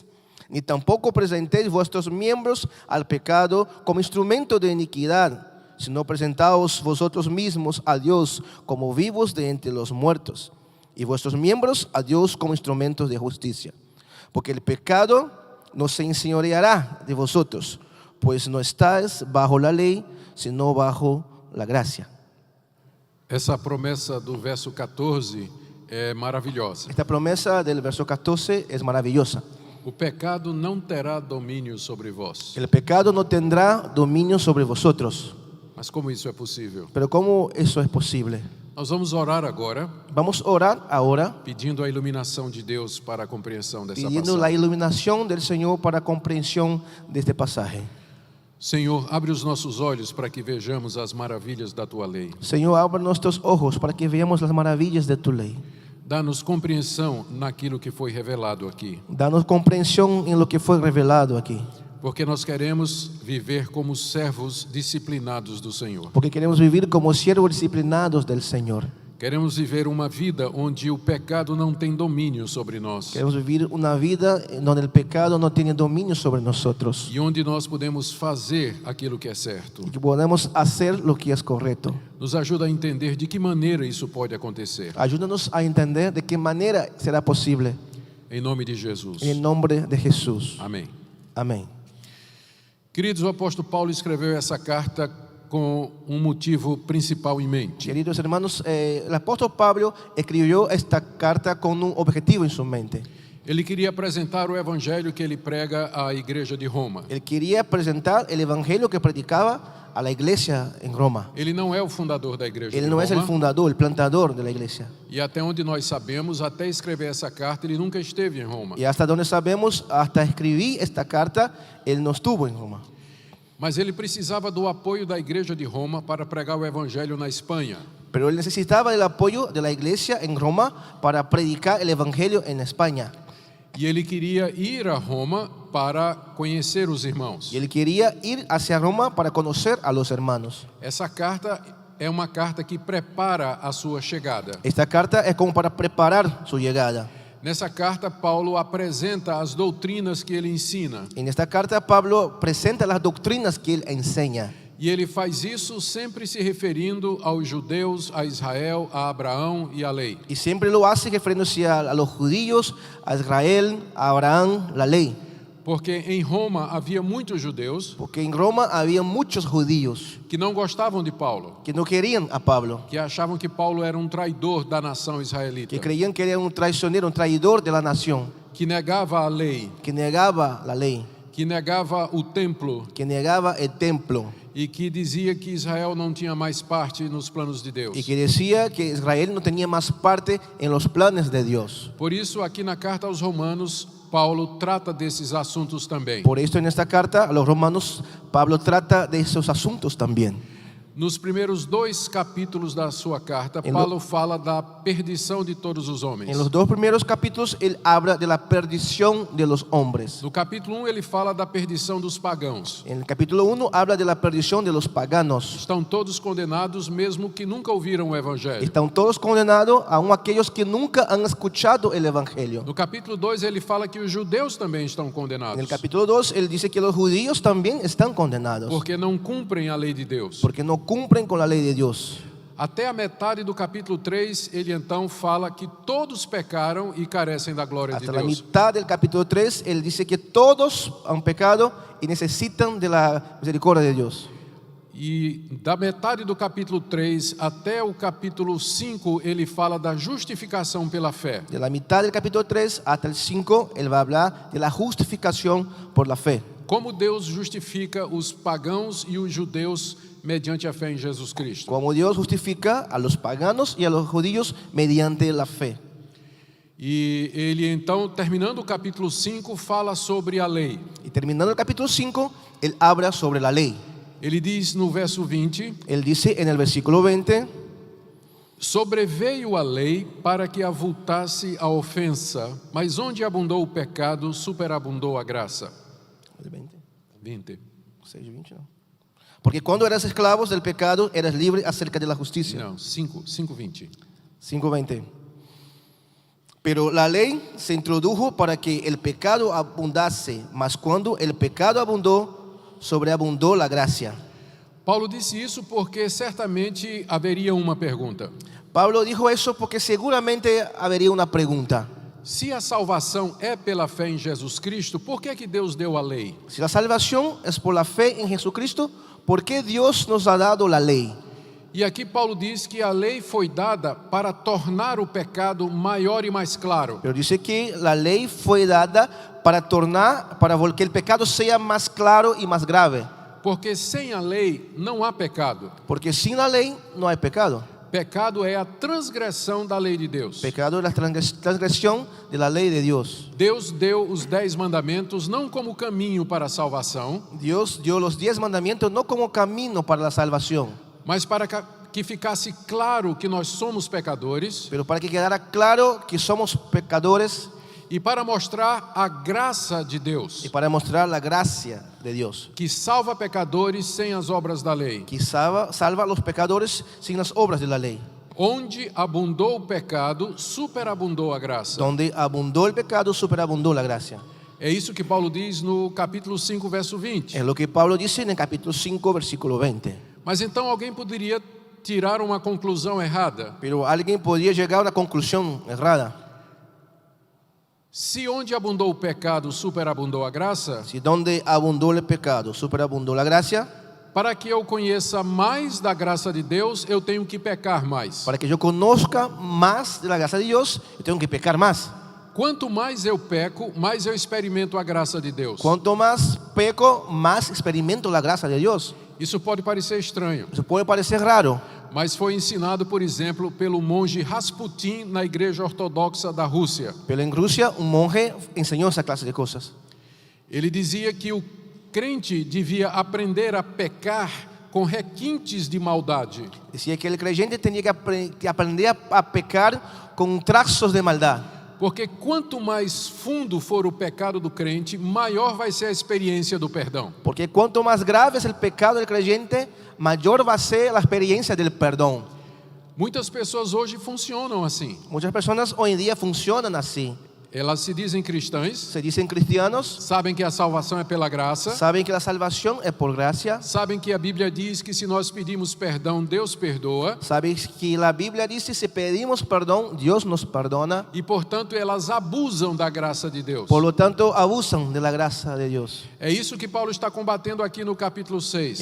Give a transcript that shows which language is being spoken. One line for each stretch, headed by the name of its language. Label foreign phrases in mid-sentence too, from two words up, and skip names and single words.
Spanish: Ni tampoco presentéis vuestros miembros al pecado como instrumento de iniquidad, sino presentaos vosotros mismos a Dios como vivos de entre los muertos, y vuestros miembros a Dios como instrumentos de justicia. Porque el pecado no se enseñoreará de vosotros, pues no estáis bajo la ley, sino bajo la gracia.
Portuguese: Essa promessa do verso 14 é maravilhosa.
Spanish: Esta promesa del verso 14 es maravillosa.
Portuguese: O pecado não terá domínio sobre vós.
Spanish: El pecado no tendrá dominio sobre vosotros.
Portuguese: Mas como isso é possível?
Spanish: Pero ¿cómo eso es posible?
Portuguese: Nós vamos orar agora,
Spanish: Vamos a orar ahora,
Portuguese: pedindo a iluminação de Deus para a compreensão dessa
Spanish: pidiendo la
Portuguese: passagem.
Spanish: iluminación del Señor para comprensión de este pasaje.
Portuguese: Senhor, abre os nossos olhos para que vejamos as maravilhas da Tua lei.
Spanish: Señor, abre nuestros ojos para que veamos las maravillas de tu ley.
Portuguese: Dá-nos compreensão naquilo que foi revelado aqui,
Spanish: Danos comprensión en lo que fue revelado aquí.
Portuguese: porque nós queremos viver como servos disciplinados do Senhor.
Spanish: Porque queremos vivir como siervos disciplinados del Señor.
Portuguese: Queremos viver uma vida onde o pecado não tem domínio sobre nós
Spanish: Queremos vivir una vida en donde el pecado no tiene dominio sobre nosotros.
Portuguese: e onde nós podemos fazer aquilo que é certo.
Spanish: Y que podemos hacer lo que es correcto.
Portuguese: Nos ajuda a entender de que maneira isso pode acontecer.
Spanish: Ayúdanos a entender de qué manera será posible.
Portuguese: Em nome de Jesus.
Spanish: En el nombre de Jesús.
Portuguese: Amém.
Spanish: Amén.
Portuguese: Queridos, o apóstolo Paulo escreveu essa carta com um motivo principal em mente.
Spanish: Queridos hermanos, el apóstol Pablo escribió esta carta con un objetivo en su mente.
Portuguese: Ele queria apresentar o evangelho que ele prega à igreja de Roma.
Spanish: Él quería presentar el evangelio que predicaba a la iglesia en Roma.
Portuguese: Ele não é o fundador da igreja
Spanish: Él
Portuguese: de
Spanish: no es el
Portuguese: Roma.
Spanish: fundador, el plantador de la iglesia.
Portuguese: E até onde nós sabemos, até escrever essa carta, ele nunca esteve em Roma.
Spanish: Y hasta donde sabemos, hasta escribí esta carta, él no estuvo en Roma.
Portuguese: Mas ele precisava do apoio da igreja de Roma para pregar o evangelho na Espanha.
Spanish: Pero él necesitaba el apoyo de la iglesia en Roma para predicar el evangelio en España.
Portuguese: E ele queria ir a Roma para conhecer os irmãos.
Spanish: Y él quería ir hacia Roma para conocer a los hermanos.
Portuguese: Essa carta é uma carta que prepara a sua chegada.
Spanish: Esta carta es como para preparar su llegada.
Portuguese: Nessa carta, Paulo apresenta as doutrinas que ele ensina.
Spanish: En esta carta Pablo presenta las doctrinas que él enseña.
Portuguese: E ele faz isso sempre se referindo aos judeus, a Israel, a Abraão e à lei.
Spanish: Y siempre lo hace refiriéndose a los judíos, a Israel, a Abraham, la ley.
Portuguese: Porque em Roma havia muitos judeus
Spanish: Porque en Roma había muchos judíos
Portuguese: que não gostavam de Paulo,
Spanish: que no querían a Pablo,
Portuguese: que achavam que Paulo era um traidor da nação israelita,
Spanish: que creían que era un traicionero, un traidor de la nación,
Portuguese: que negava a lei,
Spanish: que negaba la ley,
Portuguese: que negava o templo
Spanish: que negaba el templo
Portuguese: e que dizia que Israel não tinha mais parte nos planos de Deus.
Spanish: y que decía que Israel no tenía más parte en los planes de Dios.
Portuguese: Por isso, aqui na carta aos Romanos, Paulo trata desses assuntos também.
Spanish: Por esto en esta carta a los romanos Pablo trata de esos asuntos también.
Portuguese: Nos primeiros 2 capítulos da sua carta, Paulo fala da perdição de todos os homens.
Spanish: En los 2 primeros capítulos él habla de la perdición de los hombres.
Portuguese: No capítulo 1, ele fala da perdição dos pagãos.
Spanish: En el capítulo 1 habla de la perdición de los paganos.
Portuguese: Estão todos condenados, mesmo que nunca ouviram o evangelho.
Spanish: Están todos condenados, aun aquellos que nunca han escuchado el evangelio.
Portuguese: No capítulo 2, ele fala que os judeus também estão
Spanish: En
Portuguese: condenados,
Spanish: el capítulo 2 él dice que los judíos también están condenados
Portuguese: porque não cumprem a lei de Deus.
Spanish: porque no cumplen con la ley de Dios.
Portuguese: Até a metade do capítulo 3, ele então fala que todos pecaram e carecem da glória de
Spanish: Hasta la
Portuguese: Deus.
Spanish: mitad del capítulo 3 él dice que todos han pecado y necesitan de la misericordia de Dios.
Portuguese: E da metade do capítulo 3 até o capítulo 5, ele fala da justificação pela fé.
Spanish: De la mitad del capítulo 3 hasta el 5 él va a hablar de la justificación por la fe.
Portuguese: Como Deus justifica os pagãos e os judeus mediante a fé em Jesus Cristo.
Spanish: Como Dios justifica a los paganos y a los judíos mediante la fe.
Portuguese: E ele então, terminando o capítulo 5, fala sobre a lei.
Spanish: Y terminando el capítulo 5, él habla sobre la ley.
Portuguese: Ele diz no verso 20:
Spanish: Él dice en el versículo 20,
Portuguese: sobreveio a lei para que avultasse a ofensa, mas onde abundou o pecado, superabundou a graça.
Spanish: 20. 6:20 no. Porque cuando eras esclavos del pecado, eras libre acerca de la justicia.
Portuguese: Não, 5:20.
Spanish: 5:20. Pero la ley se introdujo para que el pecado abundase, mas cuando el pecado abundó, sobreabundó la gracia.
Portuguese: Paulo disse isso porque certamente haveria uma pergunta.
Spanish: Pablo dijo eso porque seguramente habría una pregunta.
Portuguese: Se a salvação é pela fé em Jesus Cristo, por que Deus deu a lei?
Spanish: Si la salvación es por la fe en Jesucristo, ¿por qué Dios nos ha dado la ley?
Portuguese: E aqui Paulo diz que a lei foi dada para tornar o pecado maior e mais claro.
Spanish: Pero dice que la ley fue dada para que el pecado sea más claro y más grave.
Portuguese: Porque sem a lei não há pecado.
Spanish: Porque sin la ley no hay pecado.
Portuguese: Pecado é a transgressão da lei de Deus.
Spanish: Pecado es la transgresión de la ley de Dios.
Portuguese: Deus deu os 10 mandamentos não como caminho para a salvação,
Spanish: Dios dio los 10 mandamientos no como camino para la salvación,
Portuguese: mas para que ficasse claro que nós somos pecadores
Spanish: pero para que quedara claro que somos pecadores
Portuguese: e para mostrar a graça de Deus,
Spanish: y para mostrar la gracia de Dios,
Portuguese: que salva pecadores sem as obras da lei.
Spanish: que salva a los pecadores sin las obras de la ley.
Portuguese: Onde abundou o pecado, superabundou a graça.
Spanish: Donde abundó el pecado, superabundó la gracia.
Portuguese: É isso que Paulo diz no capítulo 5, verso 20.
Spanish: Es lo que Pablo dice en el capítulo 5, versículo 20.
Portuguese: Mas então alguém poderia tirar uma conclusão errada.
Spanish: Pero alguien podría llegar a una conclusión errada.
Portuguese: Se onde abundou o pecado, superabundou a graça,
Spanish: Si donde abundó el pecado, superabundó la gracia,
Portuguese: para que eu conheça mais da graça de Deus, eu tenho que pecar mais.
Spanish: para que yo conozca más de la gracia de Dios, yo tengo que pecar más.
Portuguese: quanto mais eu peco, mais eu experimento a graça de Deus.
Spanish: Cuanto más peco, más experimento la gracia de Dios.
Portuguese: Isso pode parecer estranho,
Spanish: Eso puede parecer raro,
Portuguese: mas foi ensinado, por exemplo, pelo monge Rasputin na Igreja Ortodoxa da Rússia.
Spanish: pero en Rusia un monje enseñó esa clase de cosas.
Portuguese: Ele dizia que o crente devia aprender a pecar com requintes de maldade,
Spanish: Decía que el creyente tenía que aprender a pecar con trazos de maldad.
Portuguese: porque quanto mais fundo for o pecado do crente, maior vai ser a experiência do perdão.
Spanish: Porque cuanto más grave es el pecado del creyente, mayor va a ser la experiencia del perdón.
Portuguese: Muitas pessoas hoje funcionam assim.
Spanish: Muchas personas hoy en día funcionan así.
Portuguese: Elas se dizem cristãs,
Spanish: Se dicen cristianos,
Portuguese: sabem que a salvação é pela graça,
Spanish: saben que la salvación es por gracia,
Portuguese: sabem que a Bíblia diz que se nós pedimos perdão, Deus perdoa,
Spanish: saben que la Biblia dice si pedimos perdón, Dios nos perdona.
Portuguese: e portanto elas abusam da graça de Deus.
Spanish: Por lo tanto, abusan de la gracia de Dios.
Portuguese: É isso que Paulo está combatendo aqui no capítulo 6.